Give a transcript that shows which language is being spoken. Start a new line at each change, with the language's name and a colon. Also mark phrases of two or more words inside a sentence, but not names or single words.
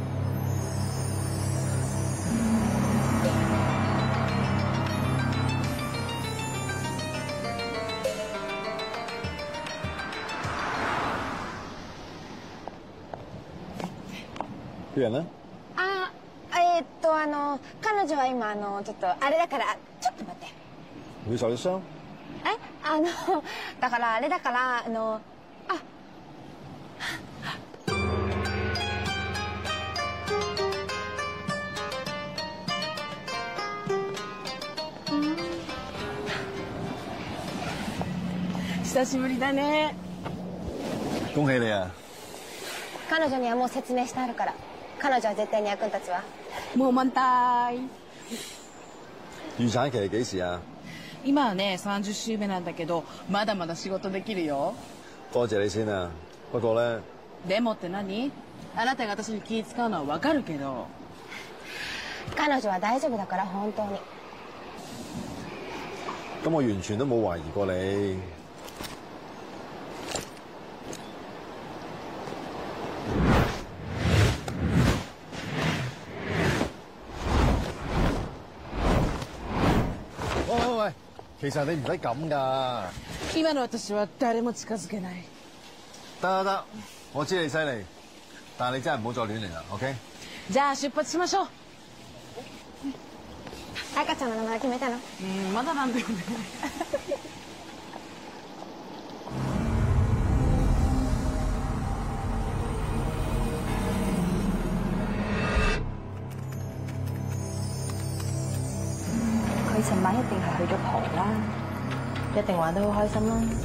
Cantonese: 啲人咧？
Japanese: 彼女は今ちょっとあれだからちょっと待って。
Cantonese: 會受傷？
Japanese: だからあれだから久しぶりだね。
Cantonese: 恭喜你啊！
Japanese: 彼女にはもう説明してあるから、彼女は絶対に役に立つわ。もう満タイ。
Cantonese: 預產期係幾時啊？
Japanese: 今はね30週目なんだけど、まだまだ仕事できるよ。
Cantonese: 多謝你先啊。不過咧，
Japanese: でもって何？あなたが私に気使うのはわかるけど。彼女は大丈夫だから本当に。
Cantonese: 咁我完全都冇懷疑過你。喂，其實你唔使咁噶。
Japanese: 今の私は誰も近づけない。
Cantonese: 得，我知你犀利，但係你真係唔好再亂嚟啦 ，OK？
Japanese: じゃあ出発しましょう。赤ちゃんの名前決めたの？まだなんだよね。
Cantonese: 佢尋晚一定係去咗蒲啦，一定玩得好開心啦。